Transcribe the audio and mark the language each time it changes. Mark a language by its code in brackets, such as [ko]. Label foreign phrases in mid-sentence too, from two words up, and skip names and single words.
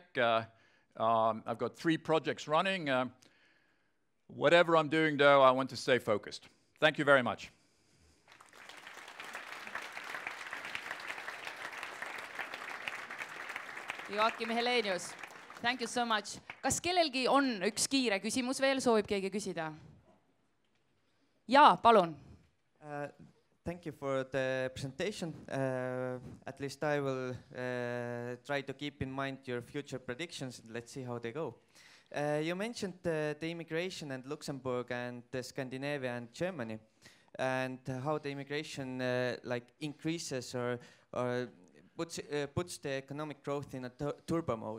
[en] I've got 3 projects running. Whatever I'm doing though, I want to stay focused. Thank you very much. Joakim Helenius, thank you so much. [et] Kas kellelgi on üks kiire küsimus veel, soovib keegi küsida? Jaa, palun. [en] Thank you for the presentation. At least I will try to keep in mind your future predictions. Let's see how they go. You mentioned the immigration and Luxembourg and Scandinavia and Germany, and how the immigration increases or puts the economic growth in a turbo mode.